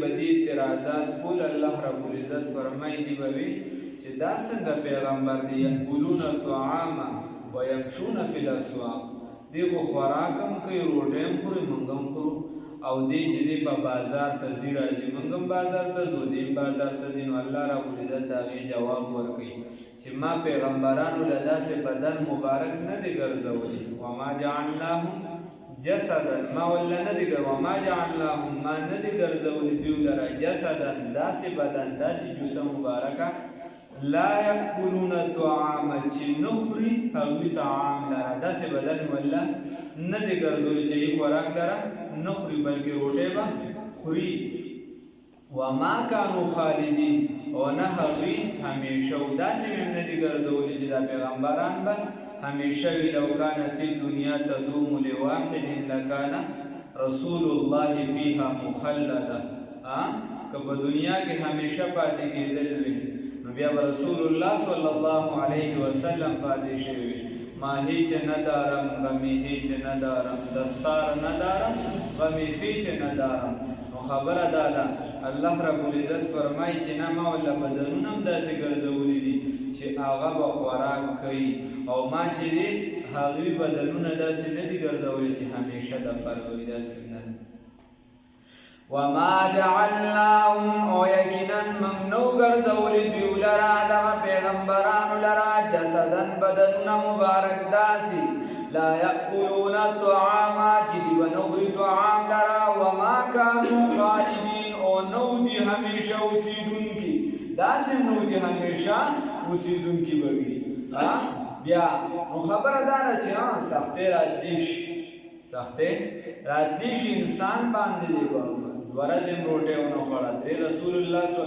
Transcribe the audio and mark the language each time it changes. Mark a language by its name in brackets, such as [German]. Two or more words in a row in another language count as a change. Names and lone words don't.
[Pashto] به دې اعتراضات ټول الله [Arabic] رب العزت [Pashto] فرمایي دی به وي چې دا څنګه پیغمبر دی [Arabic] یأکلون الطعام ویمشون فی الاسواق [Pashto] دی خو خوراک هم کوي روټۍ هم خوري موږ هم خورو او دی چې دی په بازار ته ځي راځي موږ هم بازار ته ځو دی هم بازار ته ځي نو الله [Arabic] رب العزت [Pashto] د هغې جواب ورکوي چې ما پیغمبرانو له داسې بدن مبارک نه دی ګرځولی [Arabic] وما جعلناهم جسدا [Pashto] ما ولا نه دی [Arabic] وما جعلناهم [Pashto] ما نه دی ګرځولی دوی لره جسدا داسې بدن داسې جوسه مبارکه [Arabic] لا یأکلون الطعام [Pashto] چې نه خوري هغوی طعام لره داسې بدن ولا نه دی ګرځولی چې یې خوراک لره نه خوري بلکې روټۍ به خوري. [Arabic] وما کانوا خالدین [Pashto] او نه هغوی همیشه و داسې مې نه دي ګرځولی چې دا پیغمبران به همیشه وي [Arabic] لو کانت الدنیا تدوم لواحد لکان رسول الله فیها مخلدا [Pashto] که په دنیا کې همیشه پاتې کېدل وي نو بیا به رسول الله [Arabic] صلی الله علیه وسلم [Pashto] پاتې شوي [Persian] ما هیچ ندارم غمی هیچ ندارم دستار ندارم غمی هیچ ندارم. [Pashto] نو خبره دا ده الله [Arabic] رب العزت [Pashto] فرمایي چې نه ما ولا بدنونه هم داسې ګرځولي دي چې هغه به خوراک کوي او ما چې دي هغوی بدنونه داسې نه دي ګرځولي چې همیشه دپاره وي داسې نه ده. [Arabic] وما جعلناهم [Pashto] او یقینا موږ نو ګرځولي دوی لره دغه پیغمبرانو لره جسدن بدنونه مبارک داسې [Arabic] لا یأکلون الطعام [Pashto] چې دوی به نه خوري طعام لره [Arabic] وما کانوا خالدین [Pashto] او نو دي همیشه اوسېدونکي داسې نو چې همیشه اوسېدونکي به وي. بیا نو خبره دا ده چې سختۍ راتلی شي انسان باندې دی ورځې هم روټۍ ونه خوړه درې رسول الله صلی